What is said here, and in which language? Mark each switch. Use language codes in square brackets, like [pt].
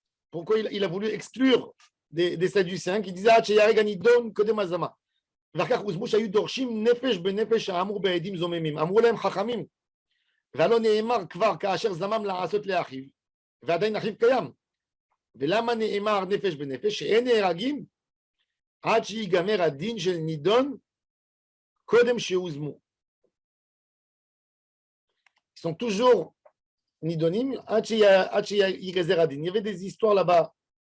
[fr] Pourquoi il a voulu exclure des Sadducéens qui disaient Ganidon Kodemazama. [he] ואחר כך הוזמו שהיו דורשים נפש בנפש האמור בעדים זוממים. אמרו להם חכמים, והלא נאמר כבר כאשר זמם לעשות לאחיו, ועדיין אחיו קיים. ולמה נאמר נפש בנפש? שאין נהרגים עד שיגמר הדין של נידון קודם שהוזמו. [fr] Ils sont toujours nidonim [he] עד שיגזר הדין. [fr] Il y avait des histoires là-bas.